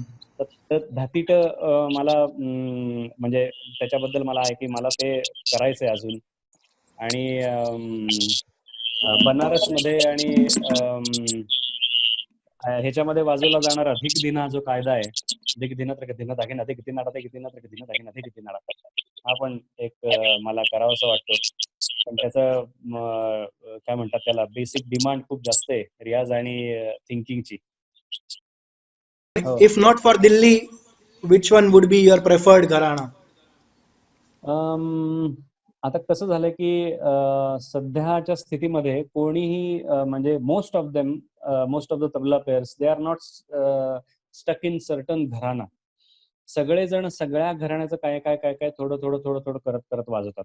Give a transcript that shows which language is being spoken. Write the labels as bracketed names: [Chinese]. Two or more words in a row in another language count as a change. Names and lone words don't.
[Marathi] तर धातीट मला म्हणजे त्याच्याबद्दल मला आहे की मला ते करायचंय अजून. आणि बनारसमध्ये आणि ह्याच्यामध्ये वाजवला जाणारा अधिक दिन हा जो कायदा आहे, अधिक दिन दिन दागिन अधिक दिन अधिक दिन दिन दागिन अधिक दिन, हा पण एक मला करावासा वाटतो. पण त्याचं काय म्हणतात त्याला [English] basic demand [Marathi] खूप जास्त आहे रियाज आणि थिंकिंगची. हो. [English] If not for Delhi, which one would be your preferred gharana? [Marathi] आता कसं झालंय की सध्याच्या स्थितीमध्ये कोणीही म्हणजे [English] most of the tabla players they are not stuck in certain gharana. [Marathi] सगळेजण सगळ्या घराण्याचं काय काय काय काय थोडं थोडं थोडं थोडं करत करत वाजवतात.